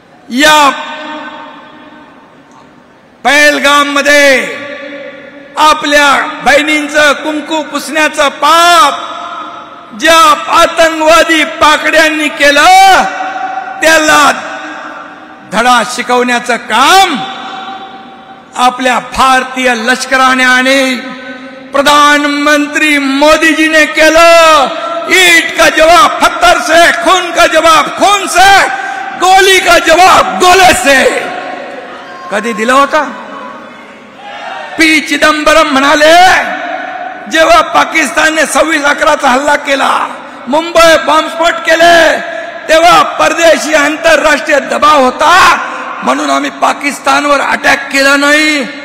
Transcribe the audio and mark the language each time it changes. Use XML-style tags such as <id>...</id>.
<mr>या पहलगाम मध्ये आपल्या बहिणींचं कुंकू पुसण्याचं पाप ज्या आतंकवादी पाकड्यांनी केलं त्याला धडा शिकवण्याचं काम आपल्या भारतीय लष्कराने आणि प्रधानमंत्री मोदीजीने केलं.</mr> <hi>ईट का जवाब पत्थर से, खून का जवाब खून से, गोली का जवाब गोले से.</hi> <mr>कधी दिला होता? पी चिदंबरम म्हणाले जेव्हा पाकिस्तानने 26/11चा हल्ला केला, मुंबई बॉम्बस्फोट केले, तेव्हा परदेशी आंतरराष्ट्रीय दबाव होता म्हणून आम्ही पाकिस्तानवर अटॅक केला नाही.</mr>